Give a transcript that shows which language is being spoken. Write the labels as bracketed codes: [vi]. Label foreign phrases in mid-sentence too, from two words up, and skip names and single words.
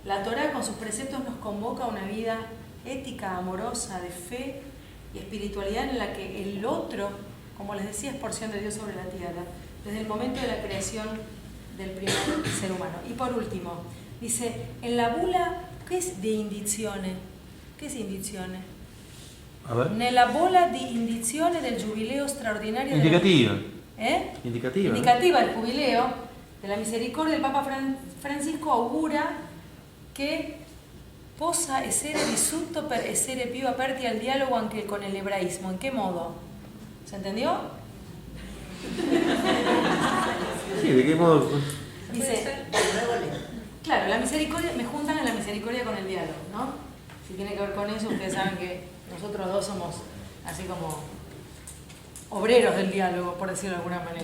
[es] La Torá con sus preceptos nos convoca a una vida ética, amorosa, de fe y espiritualidad en la que el otro, como les decía, es porción de Dios sobre la tierra, desde el momento de la creación del primer ser humano. Y por último, dice, en la bula, ¿qué es [it] di indizione? [es] ¿Qué es indizione? A ver. [it] Nella bola di indizione del giubileo straordinario [es] Indicativa. Indicativa. ¿no? Indicativa del jubileo de la misericordia, el Papa Francisco [it] augura che possa essere vissuto per essere più aperti al dialogo anche con [es] el hebraísmo. ¿En qué modo? ¿Se entendió? Sí, ¿de qué modo? Dice, claro, la misericordia, me juntan en la misericordia con el diálogo, ¿no? Si tiene que ver con eso, ustedes saben que nosotros dos somos así como obreros del diálogo, por decirlo de alguna manera.